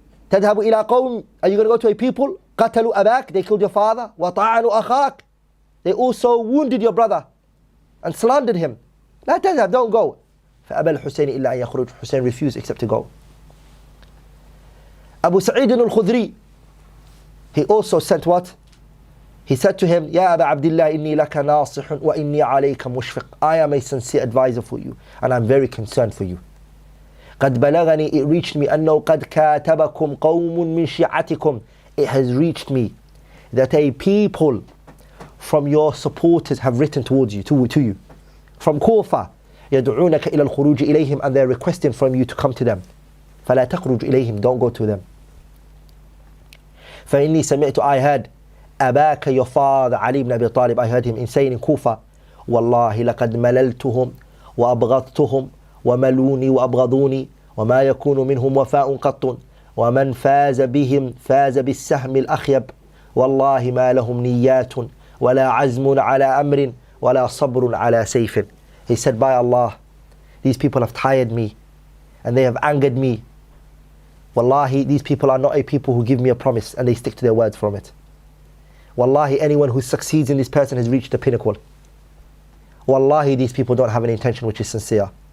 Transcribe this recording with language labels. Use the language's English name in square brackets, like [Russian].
[Arabic] تذهب إلى قوم, [English] are you going to go to a people? [Arabic] قتلوا أباك, [English] they killed your father. [Arabic] وطعنوا أخاك, [English] they also wounded your brother and slandered him. [Arabic] لا تذهب, [English] don't go. [Arabic] فأبى الحسين إلا أن يخرج. [English] Hussein refused except to go. Abu Sa'id al-Khudri, he also sent what? He said to him, [Arabic] يا أبا عبد الله إني لك ناصح وإني عليك مشفق. [English] I am a sincere advisor for you and I'm very concerned for you. [Arabic] قد بلغني, [English] it reached me, [Arabic] أنه قد كاتبكم قوم من شيعتكم. [English] It has reached me that a people from your supporters have written towards you, to you, from Kufa, [Arabic] يدعونك إلى الخروج إليهم, [English] and they're requesting from you to come to them. [Arabic] فلا تخرج إليهم, [English] don't go to them. [Arabic] فإني سمعت, [English] I heard, [Arabic] أباك, [English] your father, [Arabic] Ali ibn Abi Talib, [English] I heard him saying in Kufa, [Arabic] والله لقد مللتهم وأبغضتهم وملوني وأبغضوني وما يكون منهم وفاء قط ومن فاز بهم فاز بالسهم الأخيب والله ما لهم نيات ولا عزم على أمر ولا صبر على سيف. [English] He said, by Allah, these people have tired me and they have angered me. Wallahi, these people are not a people who give me a promise and they stick to their words from it. Wallahi, anyone who succeeds in this person has reached the pinnacle. Wallahi, these people don't have an intention which is sincere.